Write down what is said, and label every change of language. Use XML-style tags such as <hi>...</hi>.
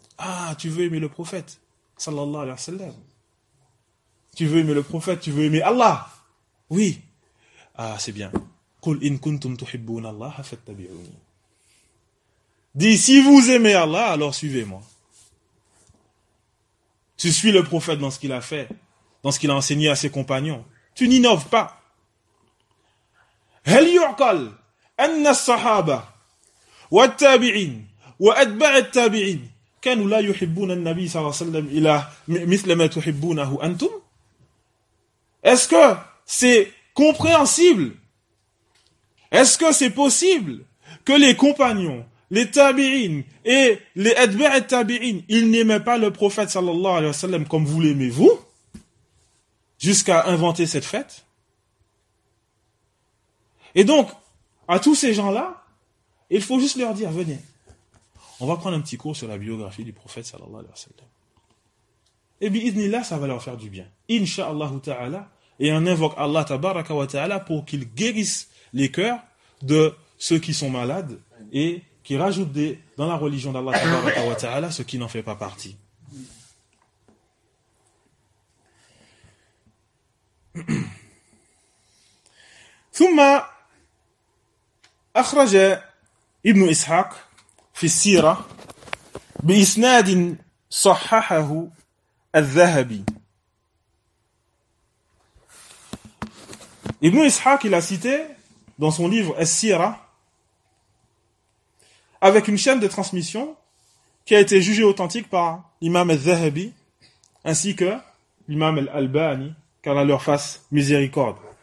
<fr>Ah, tu veux aimer le prophète, sallallahu alayhi wa sallam. Tu veux aimer le prophète, tu veux aimer Allah. Oui. Ah, c'est bien. Qul in kuntum tuhibbun Allah, fattabi'uni. Dis, si vous aimez Allah, alors suivez-moi. Tu suis le prophète dans ce qu'il a fait, dans ce qu'il a enseigné à ses compagnons. Tu n'innoves pas.</fr> <ar>هل يعقل أن الصحابة والتابعين وأتباع التابعين كانوا لا يحبون النبي صلى الله عليه وسلم إلى مثل ما تحبونه أنتم؟ Est-ce que c'est compréhensible?</ar> <fr>Est-ce que c'est possible que les compagnons, les tabi'in et les adba' al-tabi'in, ils n'aimaient pas le prophète sallallahu alayhi wa sallam comme vous l'aimez vous, jusqu'à inventer cette fête. Et donc, à tous ces gens-là, il faut juste leur dire, venez, on va prendre un petit cours sur la biographie du prophète sallallahu alayhi wa sallam. Et bien, idnillah, ça va leur faire du bien. Incha'Allahu ta'ala, et on invoque Allah tabaraka wa ta'ala pour qu'il guérisse les cœurs de ceux qui sont malades et qui rajoute dans la religion d'Allah, ce qui n'en fait pas partie.</fr> <ar>ثم أخرج ابن إسحاق في السيرة بإسناد صححه الذهبي.</ar> <fr>Ibn Ishaq, il a cité dans son livre As-Sira, avec une chaîne de transmission qui a été jugée authentique par l'imam Al-Zahabi ainsi que l'imam Al-Albani, qu'Allah leur fasse miséricorde.</fr>